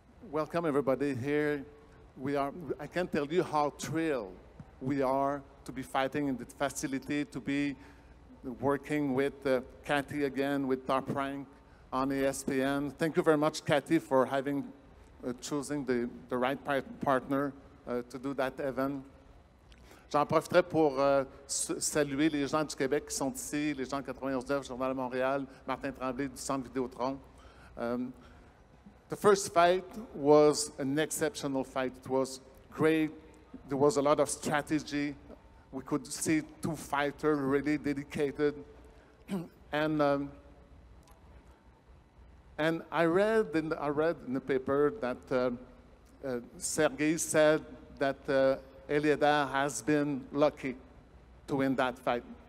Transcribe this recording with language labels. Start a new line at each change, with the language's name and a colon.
English: Welcome everybody here. I can't tell you how thrilled we are to be fighting in the facility, to be working with Kathy again, with Top Rank on ESPN. Thank you very much, Kathy, for having choosing the right partner to do that event.
French: J'en profiterai pour saluer les gens du Québec qui sont ici, les gens de 91.9, Journal de Montréal, Martin Tremblay du Centre Vidéotron.
English: The first fight was an exceptional fight. It was great. There was a lot of strategy. We could see two fighters really dedicated. And I read in the paper that Sergey said that Eleider has been lucky to win that fight.